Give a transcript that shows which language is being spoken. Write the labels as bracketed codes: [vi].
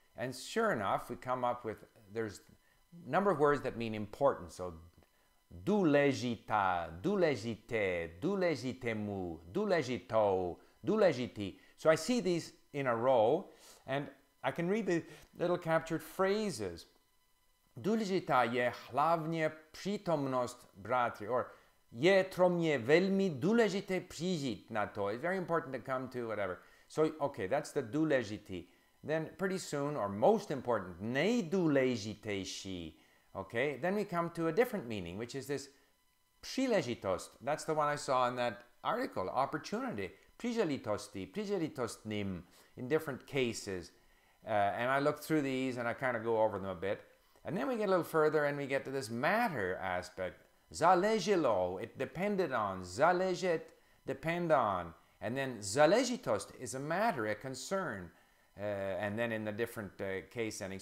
[en] And sure enough, we come up with, there's a number of words that mean important. [cs] So, důležitá, důležité, důležitému, důležitou, důležitý. [en] So I see these in a row, and I can read the little captured phrases. [cs] Důležitá je hlavně přítomnost bratří, or je pro mě velmi důležité přijít na to. [en] It's very important to come to whatever. So, okay, that's the důležitý. Then pretty soon, or most important, nejdůležitější. Okay, then we come to a different meaning, which is this příležitost. That's the one I saw in that article, opportunity. [cs] Příležitosti, příležitostním, [en] in different cases. And I look through these and I kind of go over them a bit. And then we get a little further and we get to this matter aspect. Záleželo, it depended on. Záležet, depend on. And then záležitost is a matter, a concern. And then in the different case endings.